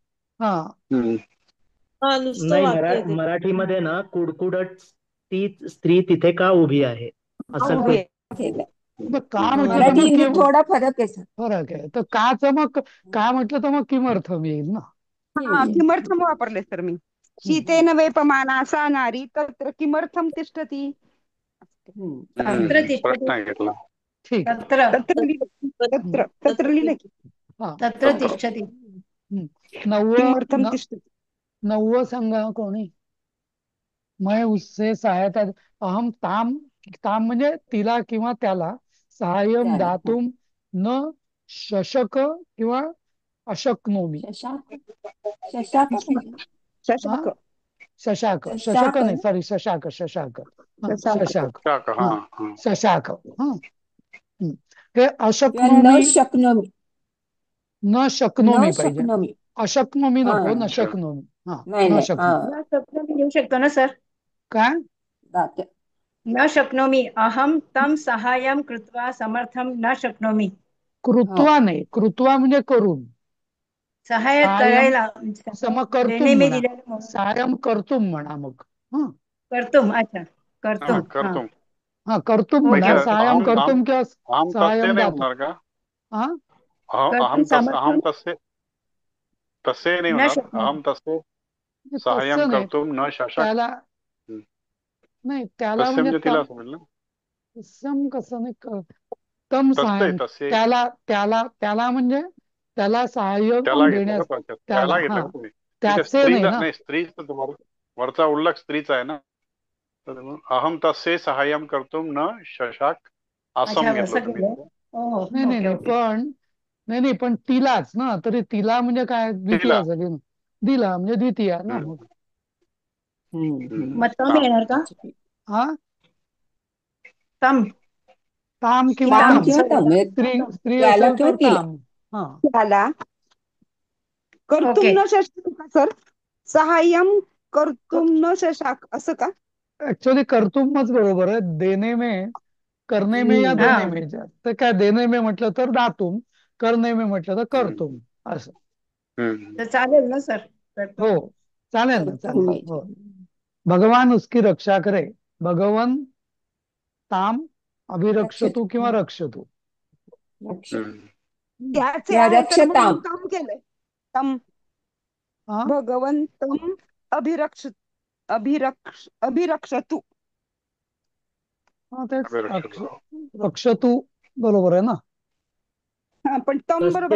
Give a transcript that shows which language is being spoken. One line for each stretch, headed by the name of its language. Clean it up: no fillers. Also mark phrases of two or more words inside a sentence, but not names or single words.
Marathi: नाही, मराठीमध्ये ना कुडकुडट ती स्त्री तिथे का उभी आहे असं का म्हटलं थोडा फरक आहे. फरक आहे तर काच मग का म्हटलं तर मग किमर्थम येईल ना. किमर्थम वापरले सर मी.
Sanskrit: शीतेन वेपमाना सा नारी तत्र किमर्थम तिष्ठती.
Marathi: ठीक. तत्र लिहिलं की
Sanskrit: तत्र तिष्ठती.
Marathi: 9 सांगा कोणी.
Hindi: मैं उससे सहायता
Sanskrit: अहम ताम ताम
Marathi: म्हणजे तिला किंवा त्याला
Sanskrit: सहाय्यम दातुम न शशक किंवा अशक्नोमी.
Marathi: शशाक नाही सॉरी शशाक.
Sanskrit: हे अशक्नोमी न शकनोमी पाहिजे. अशक्नोमी नको, न शकनोमी. न शकनोमी
Marathi: घेऊ शकतो ना सर. काय
Sanskrit: न शक्नोमी अहम तम सहाय्यम कृत्वा समर्थम न शक्नोमी.
Marathi: कृत्वा नाही, कृत्वा म्हणजे करून. सहाय्य करायला
Sanskrit: सहाय्यम कर्तुम
Marathi: म्हणा मग. कर्तुम. अच्छा कर्तुम. कर्तुम म्हणा.
Sanskrit: सहाय्यम कर्तुम किंवा सहाय्यम दातुम.
Marathi: अहम तसे नाही होणार.
Sanskrit: अहम तसे सहाय्यम कर्तुम न शशक.
Marathi: नाही त्याला म्हणजे तिला समजेल ना. तम कसं नाही.
Sanskrit: तम सहाय्यम
Marathi: त्याला म्हणजे त्याला सहाय्य त्याला घेतलं का देण्यास थोडक्यात? त्याला त्याला घेतलं हा का तुम्ही? नाही ते त्याचे नाही स्त्रीचा ना. नाही, स्त्रीचा तुम्हाला वरचा उल्लेख स्त्रीचा आहे ना. तर मग
Sanskrit: अहम तस्यै सहाय्यम कर्तुम न शशाक
Marathi: अच्छा असं घेतलं असं तुम्ही केलं. तिथे. हो नाही नाही ओके नाही ओके. पण नाही नाही पण तिलाच ना, तरी तिला म्हणजे काय तिला. द्वितीया झाली ना. दिला म्हणजे द्वितीया ना मग. मग तम येणार का? हा तम ताम की किंवा ताम तम तम, किंवा तम म्हणजे स्त्री स्त्री त्याला असेल किंवा तर तिला. ताम. हा त्याला कर्तुम ओके. न शशाक का सर? सहाय्यम कर्तुम न शशाक असं का? ऍक्च्युअली कर्तुमच बरोबर आहे.
Hindi: देणे में, करणे में या
Marathi: हा
Hindi: देणे में,
Marathi: तर काय
Hindi: देणे में
Marathi: म्हटलं तर दातुम,
Hindi: करणे में
Marathi: म्हटलं तर करतुम असं. तर चालेल ना सर? हो करतो. चालेल ना, कर्तुम चालेल पाहिजे.
Hindi: हो. भगवान उसकी रक्षा करे,
Sanskrit: भगवन ताम रक्षत अभिरक्षतु किंवा रक्षतु. रक्ष
Marathi: त्याचे किंवा आहे सर म्हणून
Sanskrit: रक्षताम.
Marathi: तम केलंय. तम हा
Sanskrit: भगवंतम अभिरक्षतु.
Marathi: हा, तेच
Sanskrit: अभिरक्षित.
Marathi: रक्षतु बरोबर आहे ना. हा पण तम बरोबर